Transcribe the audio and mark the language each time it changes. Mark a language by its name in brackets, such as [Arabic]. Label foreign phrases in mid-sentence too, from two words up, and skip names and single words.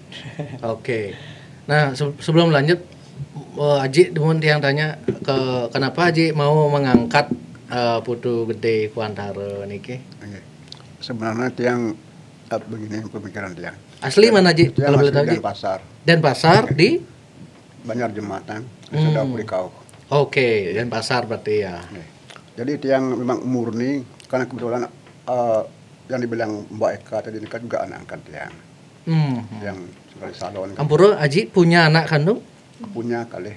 [Indonesian] Oke. Nah sebelum lanjut, Aji demun yang tanya kenapa Aji mau mengangkat Putu Gede Kuantara niki? Sebenarnya tiang begini pemikiran tiang. Asli mana Aji? Kalau boleh tahu Aji? Denpasar. Denpasar di Banjar Jembatan, Sedap Purikau. Oke, Denpasar berarti ya. Jadi tiang memang murni karena kebetulan yang dibilang Mbak Eka tadi ini kan juga anak angkat tiang. Yang sekali salon. Ampuro Aji punya anak kandung? Punya kali.